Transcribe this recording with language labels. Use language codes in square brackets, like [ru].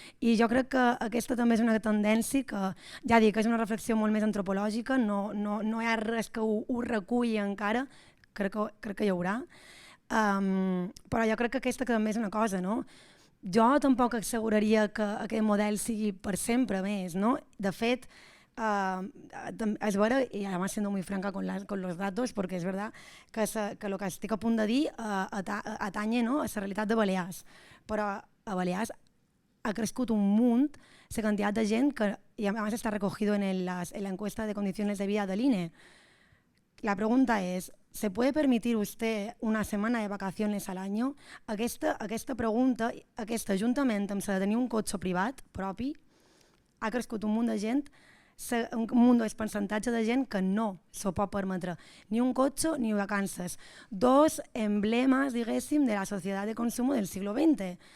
[ca] I jo crec que aquesta també és una tendència que, ja dic, és una reflexió molt més antropològica, no hi ha res que ho reculli encara, crec que hi haurà, però jo crec que aquesta també és una cosa, no? Jo tampoc asseguraria que aquest model sigui per sempre més, no? De fet, [es] es vera, y además siendo muy franca con los datos, porque es verdad que lo que [ca] estic a punt de dir [es] atañe a la [ca] realitat de Balears, però a Balears ha crescut un munt la quantitat de gent que, [es] y además está recogido en la encuesta de condiciones de vida del INE. La pregunta es, ¿se puede permitir usted una semana de vacaciones al año? [ca] Aquesta pregunta, juntament amb la de tenir un cotxe privat propi, ha crescut un munt de gent, un munt de percentatge de gent que no s'ho pot permetre, ni un cotxe ni vacances. Dos emblemes, diguéssim, de la societat de consum del segle XX.